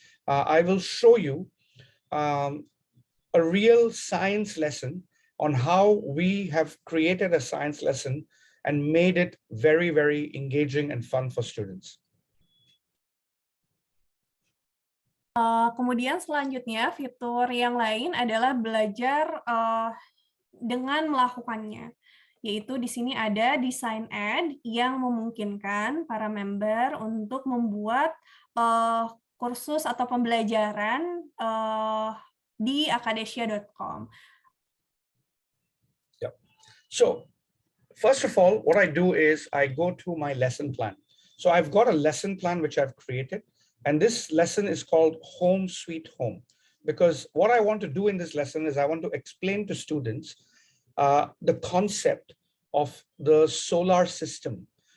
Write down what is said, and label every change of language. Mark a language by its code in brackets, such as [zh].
[en] I will show you a real science lesson on how we have created a science lesson and made it very, very engaging and fun for students. [id] Kemudian selanjutnya fitur yang lain adalah belajar dengan melakukannya. Yaitu di sini ada Design Ed yang memungkinkan para member untuk membuat kursus atau pembelajaran di akadesia.com. Yeah. [en] So, first of all, what I do is I go to my lesson plan. So I've got a lesson plan which I've created, and this lesson is called Home Sweet Home, because what I want to do in this lesson is I want to explain to students the concept of the solar system.